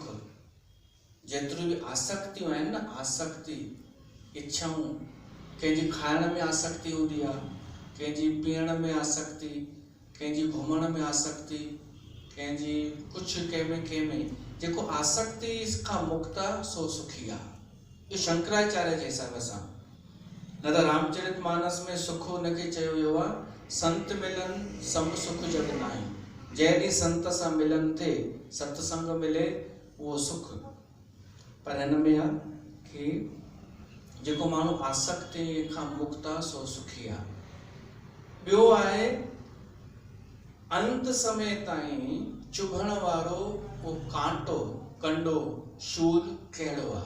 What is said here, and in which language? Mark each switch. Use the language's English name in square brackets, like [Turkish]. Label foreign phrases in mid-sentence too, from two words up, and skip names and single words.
[Sindhi] जेतिरियूं बि आसक्तियूं आहिनि न, आसक्ति इच्छाऊं, कंहिंजी खाइण में आसक्ति हूंदी आहे, कंहिंजी पीअण में आसक्ति, कंहिंजी घुमण में आसक्ति, कंहिंजी कुझु कंहिंमें जेको आसक्ति खां मुक्त आहे सो सुखी आहे। इहो शंकराचार्य जे हिसाब सां। न त रामचरितमानस में सुख हुनखे चयो वियो आहे, [Awadhi] संत मिलन सम सुख जग नाहीं। [Sindhi] जंहिं ॾींहुं संत सां मिलन थिए, सत्संग मिले, उहो सुख। पर हिन में आहे कि जेको माण्हू आसक्ति खां मुक्त आहे सो सुखी आहे। ॿियो आहे अंत समय ताईं चुभण वारो वो कांटो, कंडो, शूल कहिड़ो आहे?